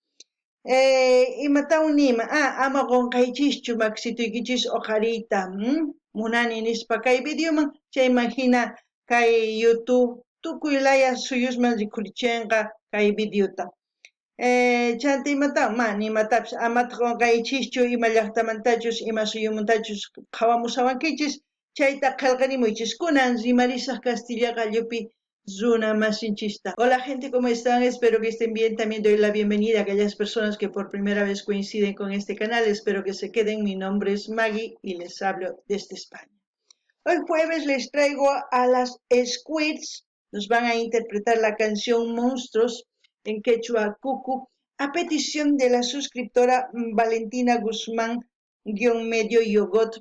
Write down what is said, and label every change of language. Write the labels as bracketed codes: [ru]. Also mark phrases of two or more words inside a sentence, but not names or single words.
[qu] Imatawn nima ama qunqaychischu maksituykichis uqariyta munani nispa kay videoman chayman hina kay YouTube tukuy laya suyusman rikurichinqa kay videota. Chanta imatawn nimatapis amata qunqaychischu ima llaqtamantachus ima suyumuntachus qhawamusawankichis chayta qillqarimuychis kunan rimarisaq Castilla qallupi Zuna masinchista. [es] Hola gente, ¿cómo están? Espero que estén bien. También doy la bienvenida a aquellas personas que por primera vez coinciden con este canal. Espero que se queden. Mi nombre es Maggie y les hablo desde España. Hoy jueves les traigo a las Squids. Nos van a interpretar la canción Monstruos en quechua cucu a petición de la suscriptora Valentina Guzmán-medio yogot.